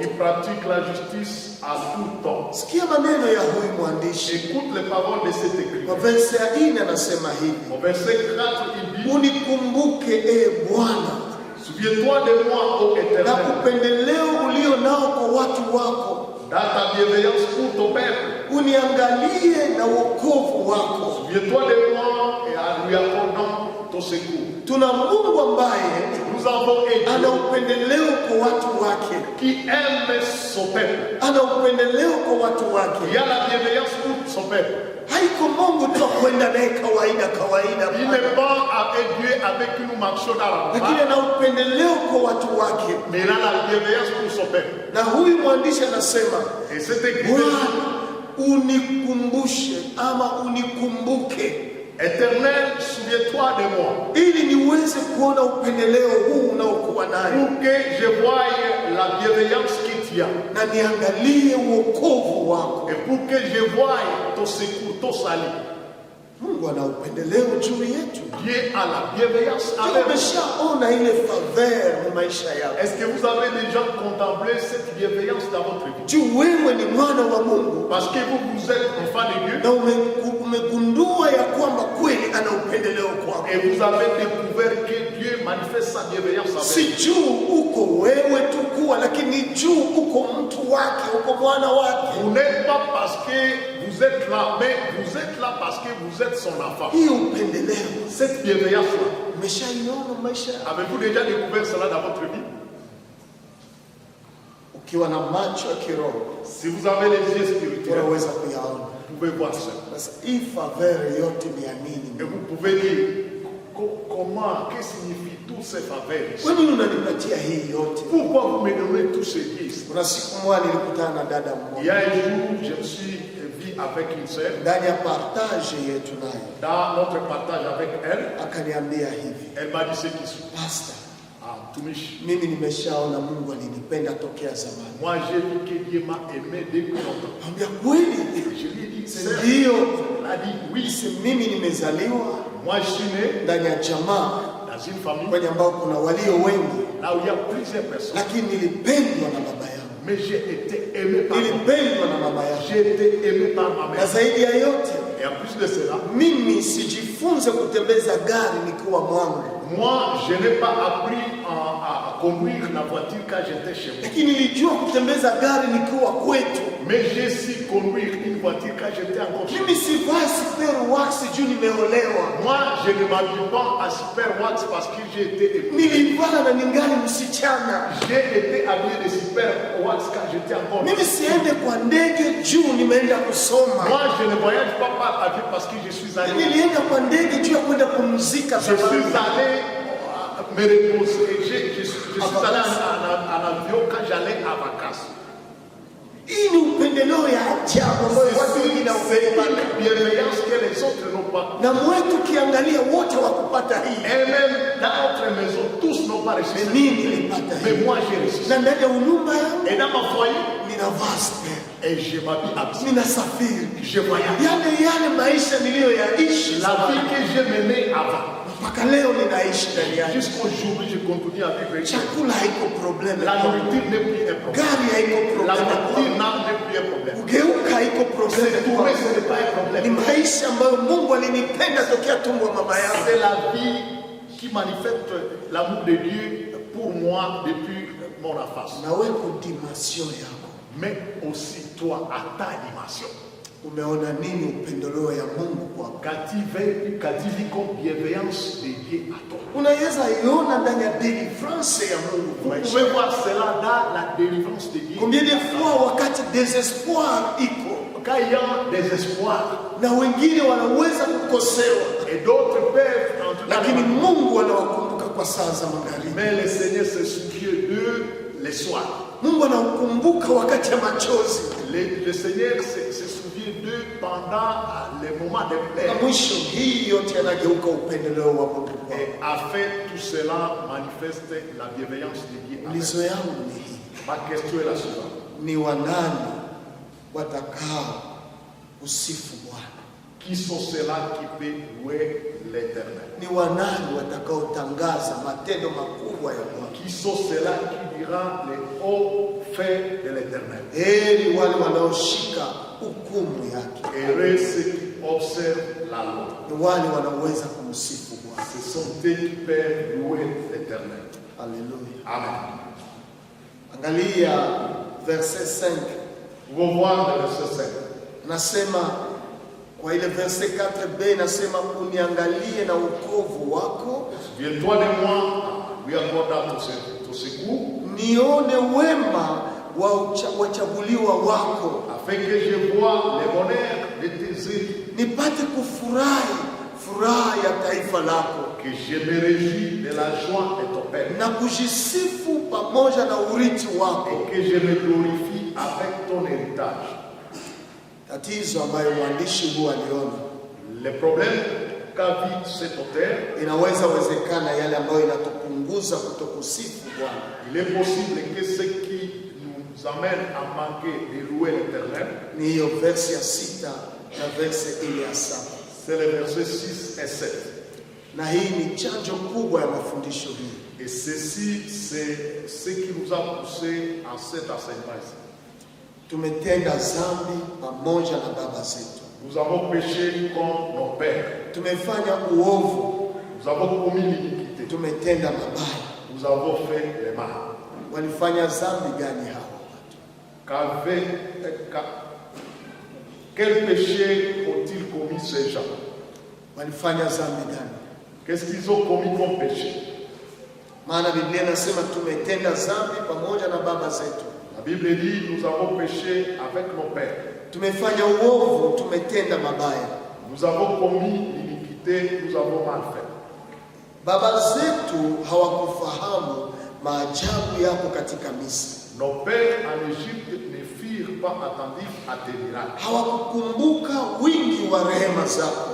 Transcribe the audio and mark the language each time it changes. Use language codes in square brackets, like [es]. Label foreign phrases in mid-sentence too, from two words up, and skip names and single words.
[fr] qui pratiquent la justice à tout temps. [sw] Sikia maneno ya huyu mwandishi [fr] Écoute les paroles de cet [sw] kwa [fr] écrivain. [sw] verse ya 4, anasema hivi, [fr] Au verset 4, il dit, [sw] unikumbuke Bwana [fr] souviens-toi de moi, ô [sw] na [fr] Éternel, [sw] upendeleo ulio nao kwa watu wako, [fr] dans ta bienveillance pour ton peuple. [sw] uniangalie na wokovu wako. [fr] Souviens-toi de moi et en lui accordant ton secours. [sw] Tuna Mungu ambaye [fr] Nous avons un [sw] ana [fr] Dieu [sw] upendeleo kwa watu wake, [fr] qui aime son peuple, [sw] ana upendeleo kwa watu [fr] qui [sw] wake. [fr] a la bienveillance pour son peuple. [sw] Haiko Mungu tu kwenda naye kawaida [fr] Il [sw] kawaida, [fr] n'est pas un Dieu avec qui nous marchons dans la [sw] lakini [fr] voie, [sw] ana upendeleo kwa watu wake. [fr] mais il a la bienveillance pour son peuple. [sw] Na huyu mwandishi anasema, [fr] Et cet écrivain, [sw] Bwana unikumbushe ama unikumbuke, [fr] Éternel, souviens-toi de moi, [sw] ili niweze kuona upendeleo huu unaokuwa nayo, [fr] pour que je voie la bienveillance qu'il y a, [sw] na niangalie wokovu wako. [fr] et pour que je voie ton secours, ton salut. [sw] Mungu ana upendeleo juu yetu. [fr] Dieu a la bienveillance Je avec nous. [sw] umeshaona ile faveur mu maisha yako, [fr] Est-ce que vous avez déjà contemplé cette bienveillance dans votre vie? [sw] juu wewe ni mwana wa Mungu [fr] Parce que vous êtes enfant de Dieu [sw] na umegundua ya kwamba kweli ana upendeleo kwako. [fr] et vous avez découvert que Dieu manifeste sa bienveillance avec [sw] Si juu uko wewe tu kuwa, lakini juu uko mtu wake, uko mwana wake. [fr] vous. Vous n'êtes pas parce que vous êtes là, mais vous êtes là parce que vous êtes son enfant. [sw] Hii upendeleo [fr] Cette bienveillance-là, [sw] umeshaiona maisha yako? [fr] avez-vous déjà découvert cela dans votre vie? [sw] Ukiwa na macho ya kiroho [fr] Si vous avez les yeux spirituels, [sw] unaweza kuyaona. [fr] vous pouvez voir cela. [sw] Sasa hii faveur yote ni ya nini? [fr] Et vous pouvez dire, comment, que signifie toutes ces faveurs? [sw] Kwa nini unanipatia hii yote? [fr] Pourquoi vous me donnez tous ces gifts? [sw] Kuna siku moja nilikutana na dada [fr] Il y [sw] mmoja [fr] a un jour, je me suis vu avec une sœur, [sw] ndani ya partage yetu, naye [fr] dans notre partage avec elle, [sw] akaniambia hivi, [fr] elle m'a dit ce qui suit. [sw] Pastor, Tumishi, mimi nimeshaona Mungu alinipenda tokea zamani. [fr] moi j'ai vu que Dieu m'a aimé depuis longtemps. [sw] Ambia kweli? [fr] Je lui ai dit, [sw] Si [fr] sœur, [sw] ndio. [fr] elle a dit oui. [sw] Si mimi nimezaliwa [fr] Moi je suis né [sw] ndani ya jamaa [fr] dans une famille [sw] kwenye ambao kuna walio wengi, [fr] là où il y a plusieurs personnes, [sw] lakini nilipendwa na baba yangu, [fr] mais j'ai été aimé par mon père. [sw] nilipendwa na mama yangu, [fr] J'ai été aimé par ma [sw] na [fr] mère. [sw] zaidi ya yote [fr] Et en plus de cela, [sw] mimi sijifunze kutembeza gari nikiwa mwangu, [fr] moi je n'ai pas appris à conduire la voiture quand j'étais chez moi. [sw] lakini nilijua kutembeza gari nikiwa kwetu. [fr] Mais j'ai su conduire une voiture quand j'étais encore chez moi. [sw] Mimi sivai super wax juu nimeolewa, [fr] Moi je ne m'habille pas à Super Wax parce que j'ai été épousé. [sw] nilivaa na ningali msichana. [fr] J'ai été habillé de Super Wax quand j'étais encore [sw] Mimi siende kwa ndege juu nimeenda kusoma, [fr] Moi je ne voyage pas par avion parce que je suis allé. [sw] nilienda kwa ndege juu ya kwenda kumzika [fr] Je suis [sw] zamani. [fr] allé me reposer. Je suis allé en avion quand j'allais à vacances. [sw] Hii ni upendeleo ya ajabu ambayo watu wengine hawapendi. [fr] Bienveillance que les autres n'ont pas. [sw] Na mwetu kiangalia wote wakupata hii. [fr] Et même dans notre maison, tous n'ont pas reçu. Mais moi j'ai reçu. [sw] Na ndani ya nyumba yangu, [fr] et dans ma foyer, [sw] ninavaa spare. [fr] et je m'habille absolument. [sw] Ninasafiri. [fr] Je voyage. [sw] Yale maisha niliyoyaishi, [fr] la vie que j'ai menée avant. [sw] Mpaka leo ninaishi ndani yake. [fr] Jusqu'aujourd'hui, je continue à vivre. [sw] Chakula haiko problème. [fr] La nourriture n'est plus un problème. [sw] Gari haiko [fr] La [sw] problème. [fr] voiture n'est plus un problème. [sw] Ugeuka haiko problème. [fr] Tourner, ce n'est pas un problème. [sw] Ni maisha ambayo Mungu alinipenda tokea tumbo wa mama yangu. [fr] C'est la vie qui manifeste l'amour de Dieu pour moi depuis mon enfance. [sw] Na wewe kudimasio yako. [fr] Mais aussi toi à ta dimension. [sw] Umeona nini upendeleo ya Mungu kwako? [fr] Qu'as-tu vu comme bienveillance de Dieu à toi? [sw] Unaweza iona ndani ya deliverance ya Mungu. [fr] Vous pouvez voir cela dans la délivrance de Dieu. Combien de fois wakati désespoir iko, quand il y a désespoir, [sw] na wengine wanaweza kukosewa, [fr] et d'autres peuvent entrer, [sw] lakini Mungu anawakumbuka kwa saa za magharibi. [fr] Mais le Seigneur se souvient d'eux les soirs. [sw] Mungu anawakumbuka wakati ya machozi. [fr] Le Seigneur se souvient d'eux pendant les moments de pleurs. [sw] Na mwisho hii yote yanageuka upendeleo wa Mungu. [fr] Et afin tout cela manifeste la bienveillance de Dieu. [sw] Ulizo yangu ni hii. [fr] Ma question est la suivante. [sw] Ni wanani watakao usifu Bwana? [fr] Qui sont ceux-là qui peuvent louer l'Éternel? [sw] Ni wanani watakao tangaza matendo makubwa ya Bwana? [fr] Qui sont ceux-là qui diront les hauts faits de l'Éternel? [sw] Heri wale wanaoshika hukumu yake. [fr] Heureux ceux qui observent la loi. [sw] Ni wale wanaoweza kumsifu Bwana. [fr] Ce sont eux qui peuvent louer l'Éternel. [sw] Haleluya. [fr] Amen. [sw] Angalia verset 5. [fr] Vous voir le verset 5. [sw] Nasema kwa ile verset 4b nasema uniangalie na wokovu wako. [fr] Viens-toi de moi, lui accorda ton secours. [sw] Nione wema wa wachaguliwa wako. [fr] Afin que je vois le bonheur de tes élus. [sw] Nipate kufurahi furaha ya taifa lako. [fr] Que je me réjouis de la joie de ton peuple. [sw] Na kujisifu pamoja na urithi wako. [fr] Et que je me glorifie avec ton héritage. [sw] Tatizo ambayo mwandishi huu aliona, [fr] Le problème qu'a vu cet auteur, [sw] inaweza wezekana yale ambayo inatupunguza kutokusifu Bwana. [fr] il est possible que ce qui nous amène à manquer de louer l'Éternel, [sw] Ni hiyo verse ya 6 na verse ile ya 7. [fr] c'est les versets 6 et 7. [sw] Na hii ni chanjo kubwa ya mafundisho hii. [fr] Et ceci, c'est ce qui nous a poussé à cet enseignement. [sw] Tumetenda dhambi pamoja na baba zetu. [fr] Nous avons péché comme nos pères. [sw] Tumefanya uovu, [fr] Nous avons commis l'iniquité. [sw] tumetenda mabaya. [fr] Nous avons fait le mal. [sw] Walifanya dhambi gani hawa watu? [fr] Quel péché ont-ils commis ces gens? [sw] Walifanya dhambi gani? [fr] Qu'est-ce qu'ils ont commis comme péché? [sw] Maana Biblia inasema tumetenda dhambi pamoja na baba zetu. [fr] La Bible dit, nous avons péché avec nos pères. [sw] Tumefanya uovu, tumetenda mabaya. [fr] Nous avons commis l'iniquité, nous avons mal fait. [sw] Baba zetu hawakufahamu maajabu yako katika Misri. [fr] Nos pères en Égypte ne furent pas attentifs à tes miracles. [sw] Hawakukumbuka wingi wa rehema zako,